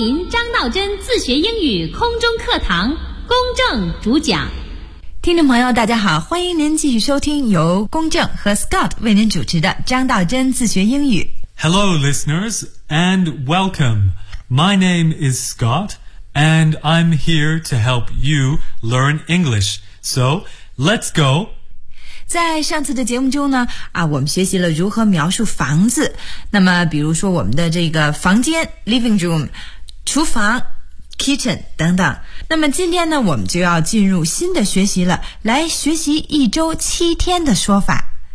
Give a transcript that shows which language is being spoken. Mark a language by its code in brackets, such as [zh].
[zh] 张道真自学英语空中课堂，公正主讲。听众朋友大家好，欢迎您继续收听由公正和 Scott 为您主持的张道真自学英语。 [en] Hello listeners and welcome. My name is Scott and I'm here to help you learn English. So let's go. [zh] 在上次的节目中呢，我们学习了如何描述房子。那么比如说我们的这个房间 living room, 厨房 kitchen 等等。那么今天呢，我们就要进入新的学习了，来学习一周七天的说法。